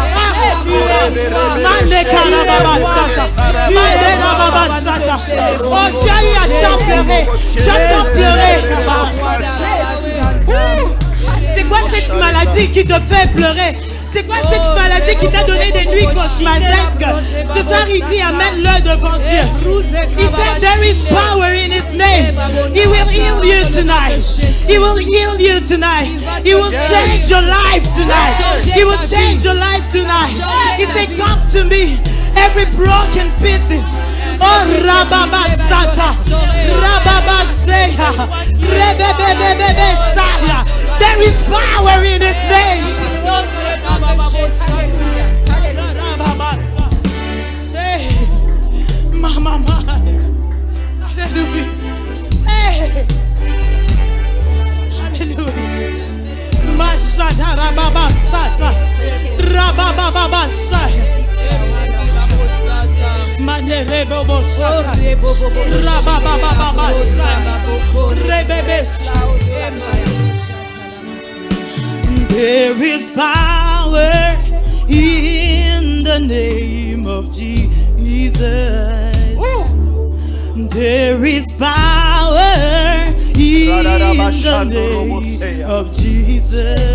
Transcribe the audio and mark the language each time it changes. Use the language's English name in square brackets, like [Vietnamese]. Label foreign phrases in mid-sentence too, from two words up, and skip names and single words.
[French] Oh, tu as eu à tant pleurer. Tu as tant pleuré. C'est quoi cette maladie qui te fait pleurer? C'est quoi cette maladie qui t'a donné des nuits cauchemardesques? Ce soir, il dit, amène-le devant Dieu. [English] He said, there is power in His name. He will heal you tonight. He will heal you tonight. He will change your life tonight. He will change your life tonight. He said, come to me, every broken pieces. Oh, Rababa Sata, Rababa Seya, Rebebebebebe Saya. There is power in His name. Hey, Mama, hallelujah. Hey, hallelujah. Masada Rababa Sata, Rababa Saya. Manerebo Sata, Rababa Saya, Rebebe Saya. There is power in the name of Jesus. There is power in the name of Jesus.